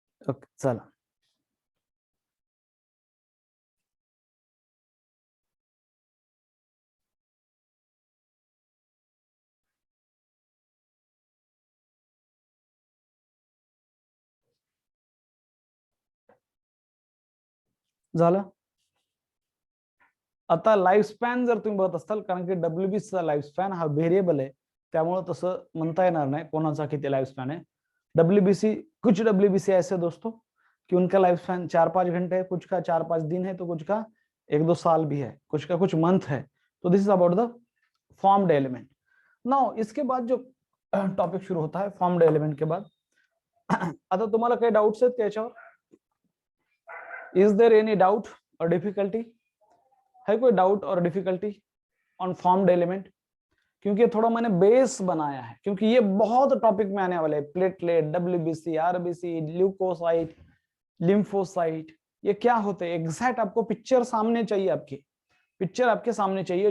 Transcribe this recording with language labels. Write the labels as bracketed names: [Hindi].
[Marathi] Okay चला, झालं। आता लाईफ स्पॅन जर तुम्ही बघत असाल, कारण की WBC चा लाईफ स्पॅन हा व्हेरिएबल आहे, त्यामुळे तसं म्हणता येणार नाही कोणाचा किती लाइफ स्पैन है। [Hindi] WBC, कुछ WBC ऐसे दोस्तों कि उनका लाइफ स्पैन 4-5 घंटे है, कुछ का 4-5 दिन है, तो कुछ का 1-2 साल भी है, कुछ का कुछ मंथ है। [English] तो this is about the formed element. [Hindi] Now इसके बाद जो टॉपिक शुरू होता है फॉर्म्ड एलिमेंट के बाद, [Marathi] आता तुम्हाला काही डाउट्स आहेत त्याच्यावर? [English] Is there any doubt और difficulty? [Hindi] है कोई डाउट और डिफिकल्टी ऑन फॉर्म्ड एलिमेंट? क्योंकि थोड़ा मैंने बेस बनाया है, क्योंकि ये बहुत टॉपिक में आने वाले हैं। Platelet, WBC, RBC, leucocyte, lymphocyte, ये क्या होते हैं एग्जैक्ट आपको पिक्चर सामने चाहिए, आपकी पिक्चर आपके सामने चाहिए।